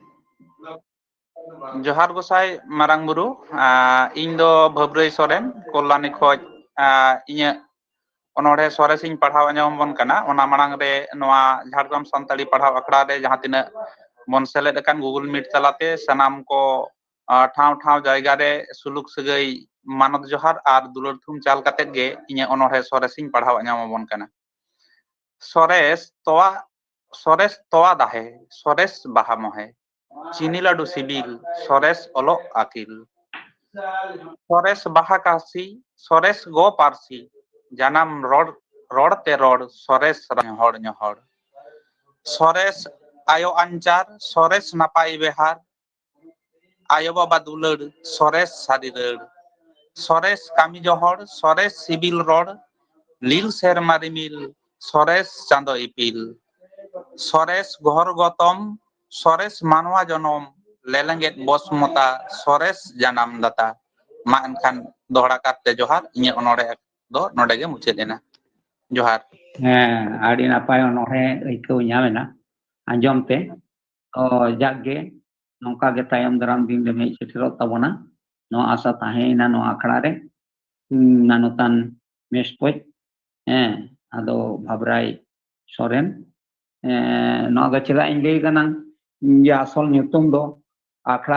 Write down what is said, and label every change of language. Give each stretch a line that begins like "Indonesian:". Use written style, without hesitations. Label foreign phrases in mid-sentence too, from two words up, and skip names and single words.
Santali: ᱡᱚᱦᱟᱨ ᱜᱚᱸᱥᱟᱭ ᱢᱟᱨᱟᱝ ᱵᱩᱨᱩ ᱤᱧ ᱫᱚ ᱵᱷᱟᱹᱵᱽᱨᱟᱹᱭ ᱥᱚᱨᱮᱱ ᱠᱚᱞᱞᱟᱱᱤ ᱠᱷᱚᱡ ᱤᱧᱟᱹᱜ ᱚᱱᱚᱬᱦᱮ ᱥᱚᱨᱮᱥᱤᱧ ᱯᱟᱲᱦᱟᱣ ᱟᱸᱡᱚᱢᱟᱵᱚᱱ ᱠᱟᱱᱟ ᱚᱱᱟ ᱢᱟᱲᱟᱝ ᱨᱮ ᱱᱚᱣᱟ ঝাড়গ্রাম ᱥᱟᱱᱛᱟᱲᱤ ᱯᱟᱲᱦᱟᱣ ᱟᱠᱷᱲᱟ ᱨᱮ ᱡᱟᱦᱟᱸ ᱛᱤᱱᱟᱹᱜ ᱵᱚᱱ ᱥᱮᱞᱮᱫ ᱟᱠᱟᱱ ᱜᱩᱜᱩᱞ ᱢᱤᱴ ᱛᱟᱞᱟᱛᱮ ᱥᱟᱱᱟᱢ ᱠᱚ ᱴᱷᱟᱶ ᱴᱷᱟᱶ ᱡᱟᱭᱜᱟ ᱨᱮ ᱥᱩᱞᱩᱠ ᱥᱟᱹᱜᱟᱹᱭ ᱢᱟᱱᱚᱛ ᱡᱚᱦᱟᱨ ᱟᱨ ᱫᱩᱞᱟᱹᱲ ᱛᱷᱩᱢ ᱪᱟᱞ ᱠᱟᱛᱮᱫ ᱜᱮ ᱤᱧᱟᱹᱜ ᱚᱱᱚᱬᱦᱮ ᱥᱚᱨᱮᱥᱤᱧ ᱯᱟᱲᱦᱟᱣ ᱟᱸᱡᱚᱢᱟᱵᱚᱱ ᱠᱟᱱᱟ ᱥᱚᱨᱮᱥ ᱛᱚᱣᱟ ᱫᱟᱦᱮ ᱥᱚᱨᱮᱥ ᱵᱟᱦᱟ ᱢᱚᱦᱮ চিনি লাডু সিবিল সরেস অলোক আকিল সরেস বাহা কাশি সরেস গো পারসি জানাম রড়তে রড় সরেস হড় ñহড় সরেস আয়ো আঞ্চার সরেস নাপাই বেহার আয়ো বাবা দুলার সরেস সারি রড় সরেস কামি জহড় সরেস সিবিল রড় লীল সেরমা রিমিল সরেস চাঁদ ইপিল সরেস ঘর গতম সরেস মানওয়া জনম লেলেঙ্গেত বসমতা সরেস জানাম দাতা মা এনখান দহড়ᱟ ᱠᱟᱨᱛᱮ ᱡᱚᱦᱟᱨ ᱤᱧᱟᱹᱜ ᱚᱱᱚᱬᱦᱮ ᱫᱚ ᱱᱚᱰᱮ ᱜᱮ ᱢᱩᱪᱟᱹᱫ ᱮᱱᱟ ᱡᱚᱦᱟᱨ ᱦᱮᱸ ᱟᱹᱰᱤ ᱱᱟᱯᱟᱭ ᱚᱱᱚᱬᱦᱮ ᱟᱹᱭᱠᱟᱹᱣ ᱧᱟᱢᱮᱱᱟ ᱟᱸᱡᱚᱢ ᱛᱮ ᱡᱟᱠᱜᱮ ᱱᱚᱝᱠᱟ ᱜᱮ ᱛᱟᱭᱚᱢ ᱫᱟᱨᱟᱢ ᱫᱤᱱ ᱨᱮ ᱦᱮᱡ ᱥᱮᱴᱮᱨᱚᱜ ᱛᱟᱵᱚᱱᱟ ᱱᱚᱣᱟ ᱟᱥᱟ ᱛᱟᱦᱮᱸᱭᱮᱱᱟ ᱱᱚᱣᱟ ᱟᱠᱷᱲᱟ ᱨᱮ ᱢᱟᱱᱚᱛᱟᱱ ᱢᱮᱥᱯᱚᱡ ᱟᱫᱚ ᱵᱷᱟᱵᱽᱨᱟᱭ ᱥᱚᱨᱮᱱ ᱱᱚᱣᱟ ᱫᱚ ᱪᱮᱫᱟᱜ ᱤᱧ ᱞᱟᱹᱭ ᱠᱟᱱᱟ ᱡᱮ ᱟᱥᱚᱞ ᱧᱩᱛᱩᱢ ᱫᱚ ᱟᱠᱷᱲᱟ